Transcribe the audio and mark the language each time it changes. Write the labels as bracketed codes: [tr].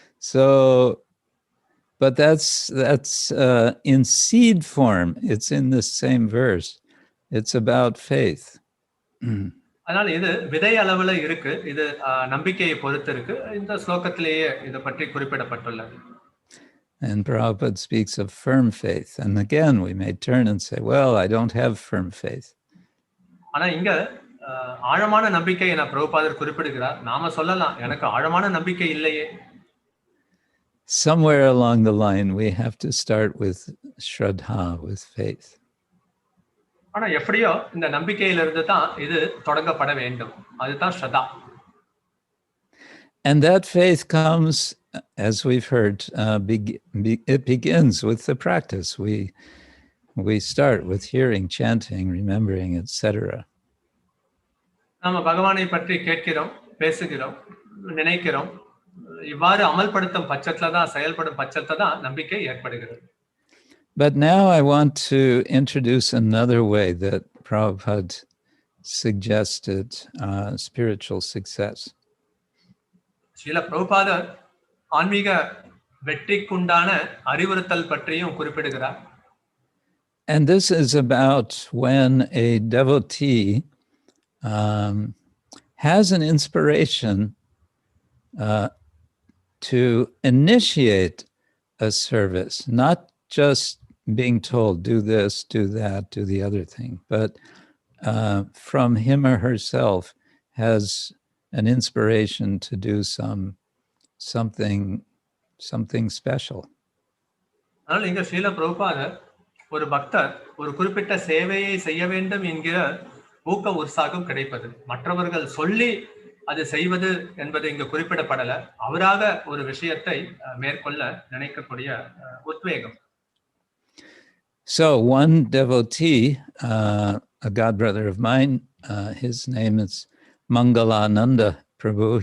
[en] So, but that's in seed form. It's in the same verse. It's about faith. [ta] அதனால இது விதை அளவுல இருக்கு, இது நம்பிக்கையை பொறுத்து இருக்கு. இந்த ஸ்லோகத்திலேயே இத பற்றி குறிப்பிடப்பட்டுள்ளது. [en] And Prabhupada speaks of firm faith. And again, we may turn and say, well, I don't have firm faith. [ta] ஆனா இங்க ஆழமான நம்பிக்கை என பிரபுபாதர் குறிப்பிடுகிறார். நாம சொல்லலாம், எனக்கு ஆழமான நம்பிக்கை இல்லையே. [en] Somewhere along the line, we have to start with Shraddha, with faith. [ta] ஆனா எப்படியோ இந்த நம்பிக்கையிலிருந்து தான் இது தொடங்கப்பட வேண்டும். அதுதான் ஸ்ரத்தா. [en] And that faith comes, as we've heard, it begins with the practice. We start with hearing, chanting, remembering, etc. [ta] நாம பகவானை பற்றி கேட்கிறோம், பேசுகிறோம், நினைக்கிறோம். இவ்வாறு அமல்படுத்தும் பட்சத்துல தான், செயல்படும் பட்சத்துல தான் நம்பிக்கை ஏற்படுகிறது. [en] But now I want to introduce another way that Prabhupada suggested spiritual success. [ta] Srila பிரபுபாதர் ஆன்மீக வெற்றிக்குண்டான அறிவுறுத்தல் பற்றியும் குறிப்பிடுகிறார். [en] And this is about when a devotee has an inspiration to initiate a service, not just being told, do this, do that, do the other thing, but from him or herself has an inspiration to do something special. [ta] அதனால இங்க ஸ்ரீல பிரபுபாதர் ஒரு பக்தர் ஒரு குறிப்பிட்ட சேவையை செய்ய வேண்டும் என்கிற ஊக்க உற்சாகம் கிடைப்பது. மற்றவர்கள் சொல்லி அது செய்வது என்பது இங்கு குறிப்பிடப்படல. அவராக ஒரு விஷயத்தை மேற்கொள்ள நினைக்கக்கூடிய உத்வேகம். [en] So one devotee, a godbrother of mine, his name is Mangalananda Prabhu.